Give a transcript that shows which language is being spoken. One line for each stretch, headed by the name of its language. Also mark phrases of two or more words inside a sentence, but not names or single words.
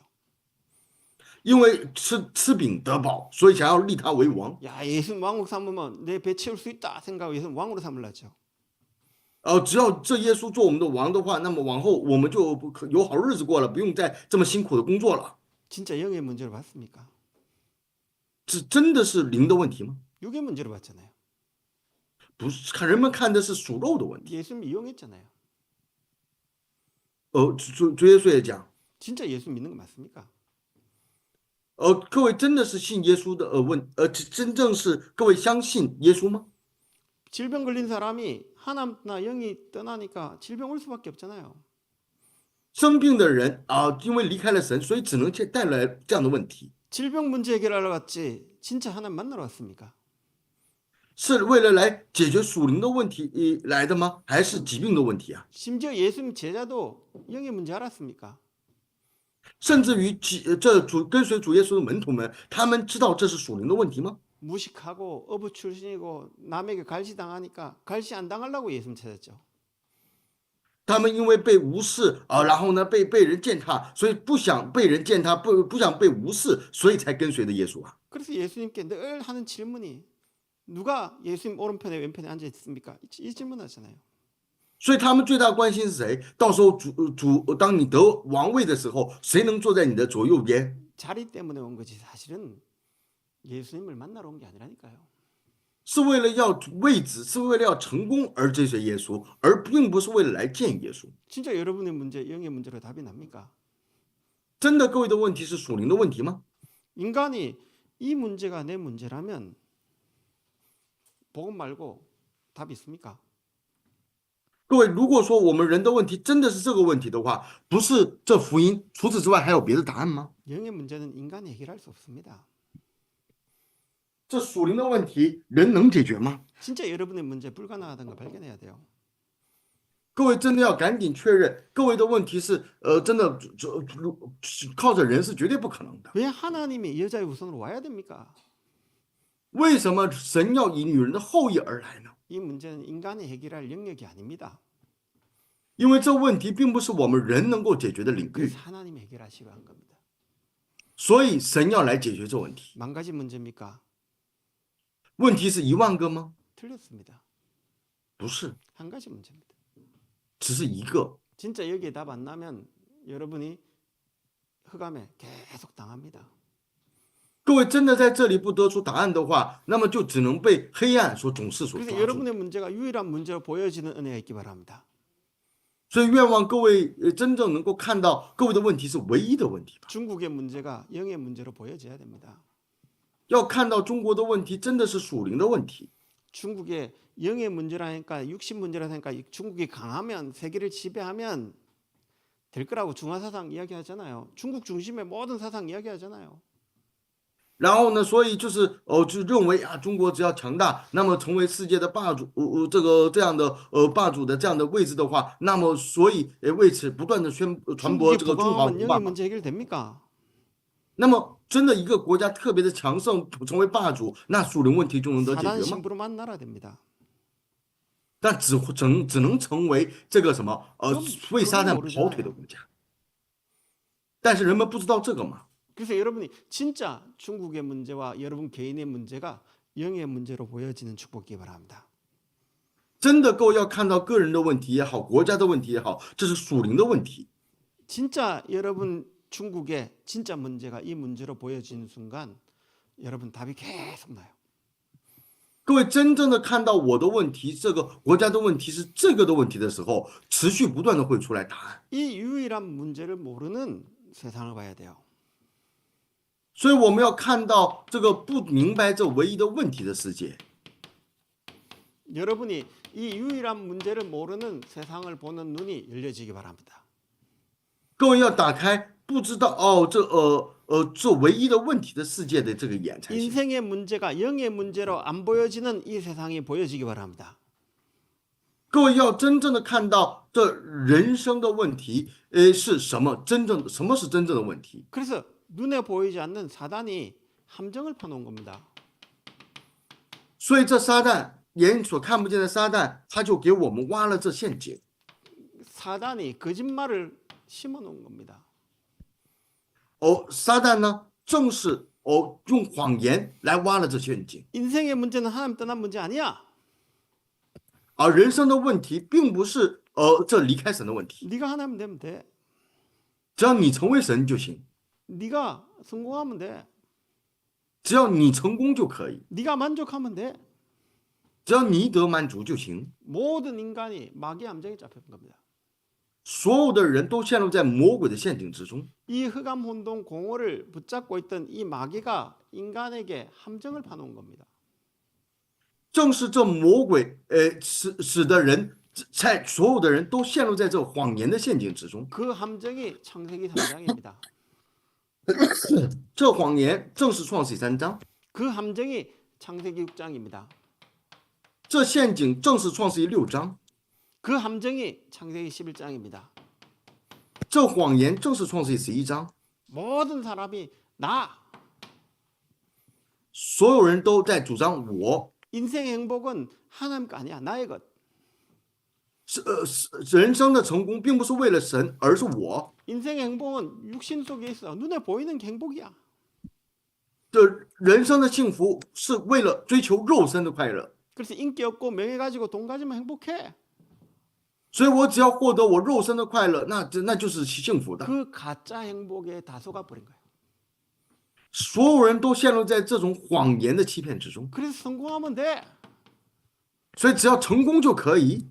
Chinese: 因为吃饼得饱，所以想要立他为王。
Korean: 야 예수님 왕국 삼으면 내 배 채울 수 있다 생각하고 예수님 왕으로 삼으려죠.
Chinese: 只要这耶稣做我们的王的话，那么往后我们就有好日子过了，不用再这么辛苦的工作了。
Korean: 진짜 영의 문제로 봤습니까?
Chinese: 这真的是灵的问题吗？
Korean: 육의 문제로 봤잖아요.
Chinese: 不是，人们看的是属肉的问题。
Korean: 예수님 이용했잖아요.
Chinese: 主耶稣也讲，
Korean: 진짜 예수 믿는 거 맞습니까?
Chinese: 各位真的是信耶稣的真正是各位相信耶稣吗？
Korean: 질병 걸린 사람이 하나님나 영이 떠나니까 질병 올 수밖에 없잖아요.
Chinese: 生病的人因为离开了神，所以只能带来这样的问题。
Korean: 질병 문제 해결하러 갔지 진짜 하나님 만나러 왔습니까?
Chinese: 是为了来解决属灵的问题来的吗？还是疾病的问题啊？
Korean: 심지어 예수님 제자도 영의 문제 알았습니까?
Chinese: 甚至于跟随主耶稣的门徒们，他们知道这是属灵的问题吗？
Korean: 무식하고 어부 출신이고 남에게 갈시당하니까 갈시 안 당하려고 예수님 찾았죠.
Chinese: 他们因为被无视然后呢被人践踏，所以不想被人践踏，不想被无视，所以才跟随的耶稣啊。
Korean: 그래서 예수님께 늘 하는 질문이 누가 예수님 오른편에 왼편에 앉아 있습니까? 이 질문하잖아요.
Chinese: 所以他们最大关心是谁？到时候当你得王位的时候，谁能坐在你的左右边？
Korean: 자리 때문에 온 거지 사실은 예수님을 만나러 온 게 아니라니까요.
Chinese: 是为了要位置，是为了要成功而追随耶稣，而并不是为了来见耶稣。
Korean: 진짜 여러분의 문제, 영의 문제로 답이 납니까?
Chinese: 真的，各位的问题是属灵的问题吗？
Korean: 인간이 이 문제가 내 문제라면 복음 말고 답이 있습니까?
Chinese: 各位，如果说我们人的问题真的是这个问题的话，不是这福音，除此之外还有别的答案吗？
Korean: 영의 문제는 인간이 해결할 수 없습니다.
Chinese: 这属灵的问题，人能解决吗？
Korean: 진짜 여러분의 문제 불가능하다는 걸 발견해야 돼요.
Chinese: 各位真的要赶紧确认，各位的问题是，真的靠着人是绝对不可能的。
Korean: 왜 하나님이 여자의 후손으로 와야 됩니까?
Chinese: 为什么神要以女人的后裔而来呢？
Korean: 이 문제는 인간이 해결할 영역이 아닙니다.
Chinese: 因为这问题并不是我们人能够解决的领域，
Korean: 그래서 하나님이 해결하시려 한 겁니다.
Chinese: 所以神要来解决这问题。
Korean: 만 가지 문제입니까?
Chinese: 问题是1万个吗？
Korean: 틀렸습니다.
Chinese: 不是，
Korean: 한 가지 문제입니다.
Chinese: 只是一个。
Korean: 진짜 여기에 답 안 나면 여러분이 흑암에 계속 당합니다.
Chinese: 各位真的在这里不得出答案的话，那么就只能被黑暗所总是所
Korean: 그래서
Chinese: 抓住。
Korean: 여러분의 문제가 유일한 문제로 보여지는 은혜가 있기 바랍니다.
Chinese: 所以愿望各位真正能够看到，各位的问题是唯一的问题吧。
Korean: 중국의 문제가 영의 문제로 보여져야 됩니다.
Chinese: 要看到中国的问题真的是属灵的问题。
Korean: 중국의 영의 문제라니까 육신 문제라니까 중국이 강하면 세계를 지배하면 될 거라고 중화사상 이야기하잖아요. 중국 중심의 모든 사상 이야기하잖아요.
Chinese: 然后呢，所以就是就认为啊，中国只要强大，那么成为世界的霸主，这样的霸主的这样的位置的话，那么所以为此不断的传播
Korean: 중국이
Chinese: 这个中华
Korean: 부강하면
Chinese: 文
Korean: 영의
Chinese: 化嘛。
Korean: 문제 해결됩니까?
Chinese: 那么真的一个国家特别的强盛，成为霸主，那属灵问题就能得解
Korean: 사단
Chinese: 决吗？
Korean: 신부로만 나라 됩니다.
Chinese: 但只能成为这个什么为撒旦跑腿的国家。但是人们不知道这个嘛。
Korean: 그래서 여러분이 진짜 중국의 문제와 여러분 개인의 문제가 영의 문제로 보여지는 축복이기 바랍니다.
Chinese: 真的够要看到个人的问题也好，国家的问题也好，这是属灵的问题。
Korean: 진짜 여러분 중국의 진짜 문제가 이 문제로 보여지는 순간 여러분 답이 계속 나요.
Chinese: 各位真正的看到我的问题，这个国家的问题是这个的问题的时候，持续不断的会出来答案。
Korean: 이 유일한 문제를 모르는 세상을 봐야 돼요.
Chinese: 所以我们要看到这个不明白这唯一的问题的世界。
Korean: 여러분이 이 유일한 문제를 모르는 세상을 보는 눈이 열려지기 바랍니다.
Chinese: 各位要打开不知道这唯一的问题的世界的这个眼才行。
Korean: 인생의 문제가 영의 문제로 안 보여지는 이 세상이 보여지기 바랍니다.
Chinese: 各位要真正的看到这人生的问题，是什么？什么是真正的问题？
Korean: 그래서 눈에 보이지 않는 사단이 함정을 펴놓은 겁니다.
Chinese: 所以这撒旦眼所看不见的撒旦，他就给我们挖了这陷阱。
Korean: 사단이 거짓말을 심어놓은 겁니다.
Chinese: 撒旦呢，正是用谎言来挖了这陷阱。
Korean: 인생의 문제는 하나님 떠난 문제 아니야.
Chinese: 而人生的问题，并不是这离开神的问题，
Korean: 네가 하나님 되면 돼.
Chinese: 只要你成为神就行，
Korean: 네가 성공하면 돼.
Chinese: 只要你成功就可以，
Korean: 네가 만족하면 돼.
Chinese: 只要你得满足就行。
Korean: 모든 인간이 마귀의 함정에 잡힌 겁니다.
Chinese: 所有的人都陷入在魔鬼的陷阱之中。
Korean: 이 흑암 혼돈 공허를 붙잡고 있던 이 마귀가 인간에게 함정을 파놓은 겁니다.
Chinese: 正是这魔鬼，使得人在所有的人都陷入在这谎言的陷阱之中。
Korean: 그 함정이 창세기 3장입니다.
Chinese: 这谎言正是创世记3章，
Korean: 그 함정이 창세기 6장입니다.
Chinese: 这陷阱正是创世记6章，
Korean: 그 함정이 창세기 11장입니다.
Chinese: 这谎言正是创世记11章。
Korean: 모든 사람이 나
Chinese: 所有人都在主张我，
Korean: 인생의 행복은 하나님 거 아니야. 나의 것.
Chinese: 人生的成功并不是为了神，而是我。
Korean: 인생의 행복은 육신 속에 있어. 눈에 보이는 게 행복이야.
Chinese: 这人生的幸福是为了追求肉身的快乐，
Korean: 그래서 인기 없고 명예 가지고 돈 가지면 행복해.
Chinese: 所以我只要获得我肉身的快乐，那就是幸福的。
Korean: 그 가짜 행복에 다 속아버린 거예요.
Chinese: 所有人都陷入在这种谎言的欺骗之中，
Korean: 그래서 성공하면 돼.
Chinese: 所以只要成功就可以，